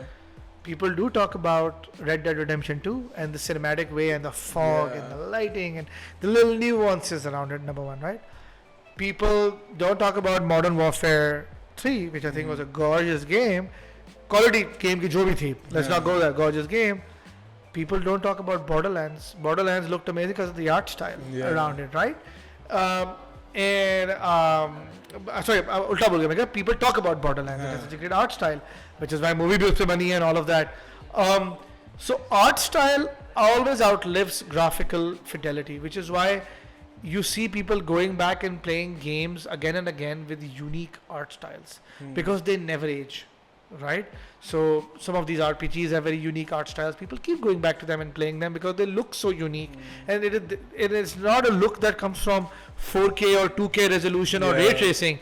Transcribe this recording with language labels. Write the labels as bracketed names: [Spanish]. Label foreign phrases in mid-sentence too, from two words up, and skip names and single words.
[English] People do talk about Red Dead Redemption 2 and the cinematic way and the fog Yeah. and the lighting and the little nuances around it, number one, right? People don't talk about Modern Warfare 3, which I think was a gorgeous game. Quality game [Hindi] ki jo bhi thi. [English] Let's not go there. Gorgeous game. People don't talk about Borderlands. Borderlands looked amazing because of the art style around it, right? [Hindi] Sorry, ulta bol gaya main. [English] People talk about Borderlands. It has such a great art style, which is why [Hindi] movie bhi usse bani hai [English] and all of that. So art style always outlives graphical fidelity, which is why you see people going back and playing games again and again with unique art styles because they never age, right? So some of these RPGs have very unique art styles. People keep going back to them and playing them because they look so unique, and it is not a look that comes from 4K or 2K resolution or ray tracing.